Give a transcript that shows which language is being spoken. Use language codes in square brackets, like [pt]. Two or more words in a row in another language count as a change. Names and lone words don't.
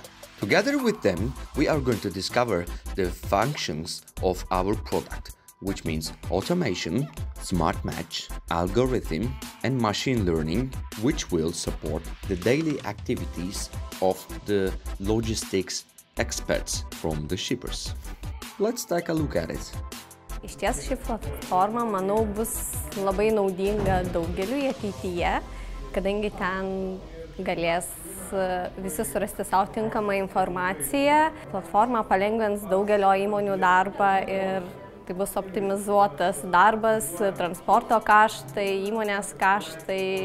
[en] Together with them, we are going to discover the functions of our product, which means automation, smart match, algorithm, and machine learning, which will support the daily activities of the logistics experts from the shippers. Let's take a look at it. [lt] Iš ties ši platforma, manau, bus labai naudinga daugeliui ateityje, kadangi ten galės visi surasti savo tinkamą informaciją. Platforma palengvins daugelio įmonių darbą ir tai bus optimizuotas darbas, transporto kaštai, įmonės kaštai.